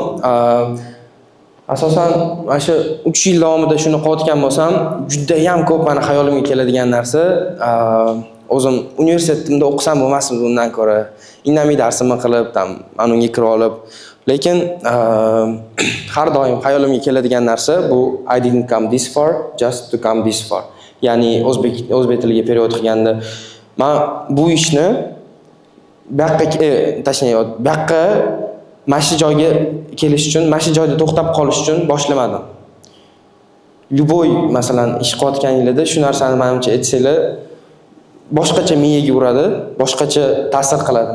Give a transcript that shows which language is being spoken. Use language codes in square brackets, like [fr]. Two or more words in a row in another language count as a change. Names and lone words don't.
[uz] Asosan mana shu 3 yil davomida shuni qilayotgan bo'lsam, juda ham ko'p meni xayolimga keladigan narsa, o'zim universitetimda o'qisam bo'lmasmidi undan ko'ra. Indamay darsimni qilib, unga kirib olib, lekin har doim xayolimga keladigan narsa bu [en] I didn't come this far just to come this far. [uz] Ya'ni o'zbek tiliga period qilganda men bu ishni bu yoqqa mana shu joyga kelish uchun, mana shu joyda to'xtab qolish uchun boshlamadim. Любой, masalan, ish qilayotganingizda shu narsani menimcha aytsanglar boshqacha miyaga uradi, boshqacha ta'sir qiladi.